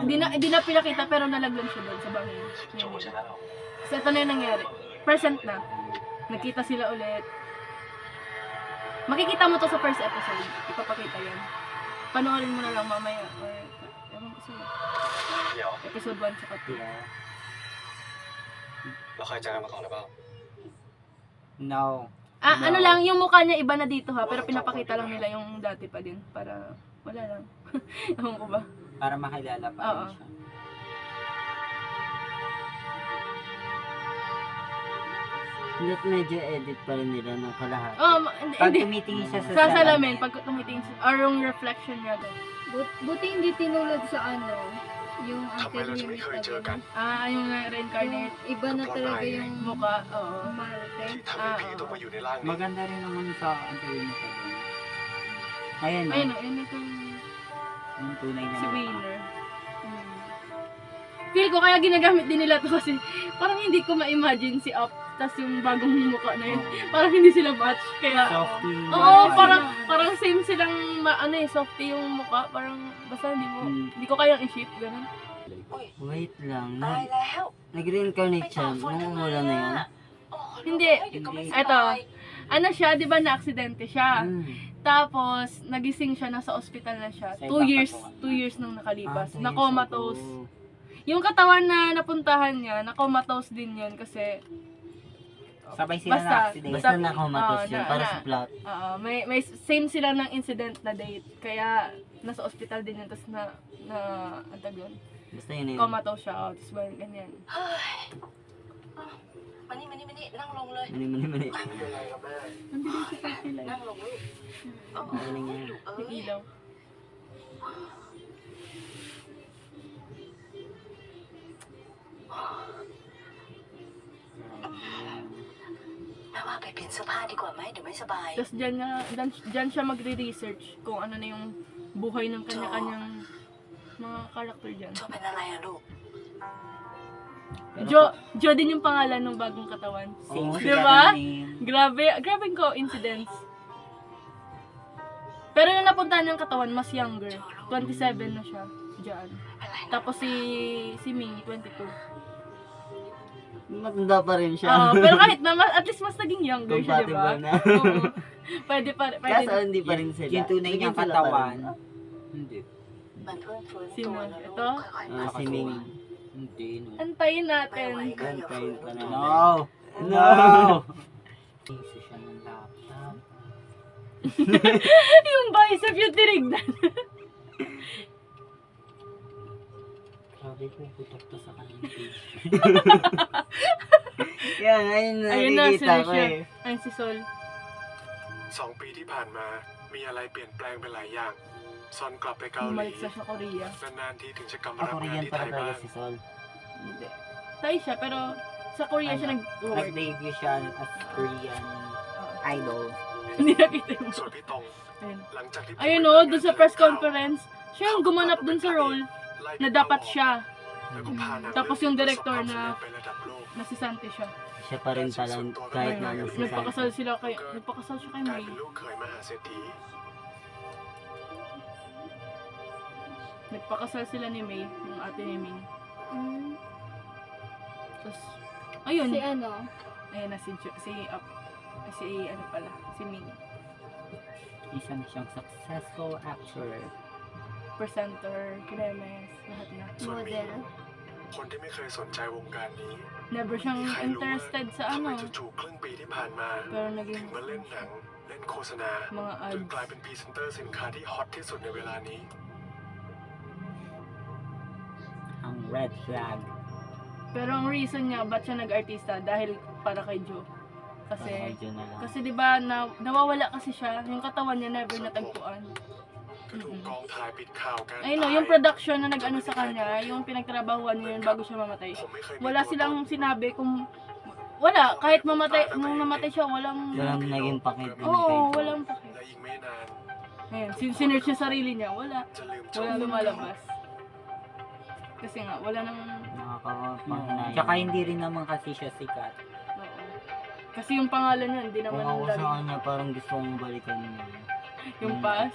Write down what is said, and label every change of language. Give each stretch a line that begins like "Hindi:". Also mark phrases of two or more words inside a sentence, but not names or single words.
Filipino: hindi na pinakita pero nalaglag siya doon sa bangin. 做我现在了。 Kasi ito na yung nangyari. Present na. Nagkita sila ulit. Makikita mo to sa
English: first episode.
Filipino: Ipapakita yan. Panoorin mo na lang mamaya. Or, ewan ko sa'yo.
Thai: เดี๋ยว
Filipino: Episode 1 tsaka 2. Yeah.
Thai: เราเคยเจอกันมาก่อนหรือเปล่า
Filipino: No. Ah, No. ano lang, yung mukha niya iba na dito ha, pero pinapakita lang nila yung dati pa din para wala lang. Ewan ko ba? Para makilala pa Oo. rin siya. Hindi, medyo edit pa rin nila ng kalahati. Oh, Pag hindi. tumitingin siya sa Sa salamin, pag tumitingin siya, or yung reflection niya doon. Buti hindi tinulad sa ano, yung
Thai: ทำไมเราจะไม่เคยเจอกัน
Filipino: Ah, yung Yung reincarnate iba na talaga yung mukha, oo. Marte.
Thai: ที่ทำให้พี่ต้องมาอยู่ในร่างนี้
Filipino: Maganda rin naman sa Angelina Jolie. Ayan, no? Ayun, ayun ito Yung tunay na si mukha. Wayner. Feel ko kaya ginagamit din nila to kasi parang hindi ko ma-imagine si Up tas yung bagong mukha na yun. Parang hindi sila match. Kaya, Softy. oo, parang same silang, softy yung mukha. Parang, basta hindi ko kayang i-ship, ganun. Wait lang.
Thai: ตายแล้ว
Filipino: Nag-reincarnate
Thai: ไป
Filipino: siya.
Thai: ฝากฝน
Filipino: Nung
Thai: ทำไม
Filipino: wala na yun.
Thai: อ่ะโอ้โห
Filipino: Hindi.
Thai: เดี๋ยวก็ไม่ส
Filipino: Eto,
Thai: บาย
Filipino: ano siya, di ba na-aksidente siya? Hmm. Tapos, nagising siya, nasa ospital na siya. Sa 2 ibang years, katawan. 2 years nang nakalipas. Ah, Na-comatose. so, Yung katawan na napuntahan niya, na-comatose din yun kasi, Sabay sila Basta, na accident. Basta nakomatos Oo, yun. na- Para na- sa plot. may same sila ng incident na date. Kaya, nasa ospital din yun. Tapos ang tag yun, Basta yun yun. comatose siya. Tapos ganyan.
Thai: เฮ้ยมานี่นั่งลงเลย
Filipino: Mani. Nandito siya sa sila.
Thai: นั่งลงลูกโอ้โห
Filipino: Galing yan.
Thai: เอ้
Filipino: Yung
Thai: ย
Filipino: ilaw. Ah.
Thai: แม่ว่าไปเปลี่ยนเสื้อผ้าดีกว่าไหมเดี๋ยวไม่สบาย
Filipino: Tapos dyan siya magre-research kung ano na yung buhay ng kanya-kanyang mga karakter dyan.
Thai: โจเป็นอะไรอะลูก
Filipino: Jo din yung pangalan ng bagong katawan. Same Oo, sila diba? ng name. Grabe coincidence. Pero yung napuntahan niyang katawan, mas younger. 27 na siya. Diyan.
Thai: อะไรนะ
Filipino: Tapos si Ming, 22. Matanda pa rin siya. Pero kahit na,
English: at least
Filipino: mas naging younger siya, di ba? Compatible na. Oo. Pwede pa, pwede. Kaso hindi pa rin sila. Yung tunay niyang Naging sila pa rin. katawan. Hindi.
Thai: มันเพิ่งฟื้น
Filipino: Sino?
Thai: ตัวนะลูก
Filipino: Ito?
Thai: ค่อยๆ
Filipino: Ah, si Ming. Hindi, no. Antayin
Thai: ไม่
Filipino: natin.
Thai: ไหวก็อย่าฝืน
Filipino: Gantayin pa
Thai: ตัว
Filipino: na.
English: No! No!
Filipino: Isi siya ng laptop. Yung bicep yung tinignan. Grabe, puputok to sa kanyang page. Kaya ngayon Ayun na, si nakikita ko Lucia. eh. Ayun si Sol.
Thai: 2 ปีที่ผ่านมา มีอะไรเปลี่ยนแปลงไปหลายอย่าง ซอนกลับไปเกาหลี
Filipino: Bumalik siya sa Korea.
Thai: นานๆทีถึงจะกลับมา
Filipino: Ako
Thai: รับ
Filipino: rin
Thai: งาน
Filipino: yan
Thai: ที่ไท
Filipino: pala
Thai: ยบ้า
Filipino: talaga
Thai: ง
Filipino: si Sol. Hindi. Thai siya, pero sa Korea siya nag-work. Nag-debut siya as
English: Korean idol.
Filipino: Hindi nakita yung...
Thai: ส่วนพี่ตรง
Filipino: Ayun.
Thai: หลังจากที่
Filipino: Ayun o, dun sa
English: press conference,
Filipino: siya yung gumanap dun sa role na dapat siya.
Thai: แล้วก็พาหนัง
Filipino: Tapos yung director
Thai: ประสบความ
Filipino: na
Thai: สำเร็จไประดับโลก
Filipino: na si Santi siya. Siya pa rin pala kahit na ano si Santi. Nagpakasal siya kay
Thai: กลาย
Filipino: May.
Thai: เป็นลูกเขยมหาเศรษฐี
Filipino: Nagpakasal sila ni May, yung ate ni Ming. Mm, Tapos, ayun. si ano, Ayun na si ano pala, si Ming. Isa na siyang
English: successful actor.
Filipino: Presenter, kinemes, lahat na.
Thai: ส่วนมี
Filipino: model.
Thai: คนที่ไม่เคยสนใจวงการนี้
Filipino: Never siyang
Thai: มีใครรู้ว่า
Filipino: interested sa
Thai: ทำไม
Filipino: ano.
Thai: จู่ๆครึ่งปีที่ผ่านมา
Filipino: Pero
Thai: ถึ
Filipino: naging
Thai: งมาเล่นหนัง เล่นโฆษณา
Filipino: mga
Thai: จน
Filipino: ads.
Thai: กลายเป็นพรีเซนเตอร์สินค้าที่ฮอตที่สุดในเวลานี้
Filipino: Ang
English: red flag.
Filipino: Pero ang reason niya, ba't siya nag-artista? Dahil para kay Joe. Kasi, Medyo na lang. kasi di ba nawawala kasi siya, yung katawan niya never natagpuan.
Thai: ก็ถูกกองถ่ายปิดข่าวการ
Filipino: Ayun no, yung production na nag-ano sa kanya, yung pinagtrabahuan niya yun bago siya mamatay.
Thai: ผมไม่เคยมี
Filipino: Wala
Thai: ตัวตน
Filipino: silang sinabi kung, wala, kahit mamatay, nung namatay siya, walang, Walang naging pakit. oo, walang pakit.
Thai: และอีกไม่นาน
Filipino: Ayun, sinerch yung sarili niya, wala.
Thai: จะลืมโจ
Filipino: Wala lumalabas. Kasi nga, wala nang... Nakakapanginay. Tsaka hindi rin naman kasi siya sikat. Oo. Kasi yung pangalan niya, hindi Kung naman ako lagi. sa kanya, parang gusto kong balikan niya. Yung past.